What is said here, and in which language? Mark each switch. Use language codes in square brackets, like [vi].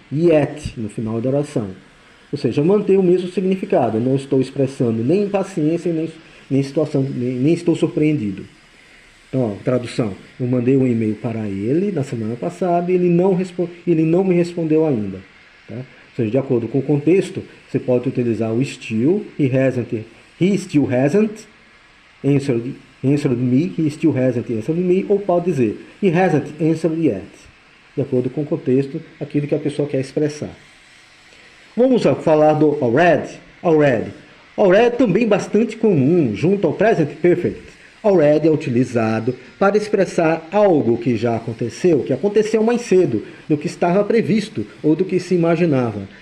[pt] Yet, no final da oração. Ou seja, mantém o mesmo significado. Eu não estou expressando nem impaciência, nem situação, nem estou surpreendido. Então, ó, tradução. Eu mandei um e-mail para ele na semana passada e ele não me respondeu ainda. Tá? Ou seja, de acordo com o contexto, você pode utilizar o still, [en] he still hasn't answered me, [pt] he still hasn't answered me, ou pode dizer, [en] he hasn't answered yet. [pt] De acordo com o contexto, aquilo que a pessoa quer expressar. Vamos falar do already. Already também bastante comum, junto ao present perfect. Already é utilizado para expressar algo que já aconteceu, que aconteceu mais cedo, do que estava previsto ou do que se imaginava.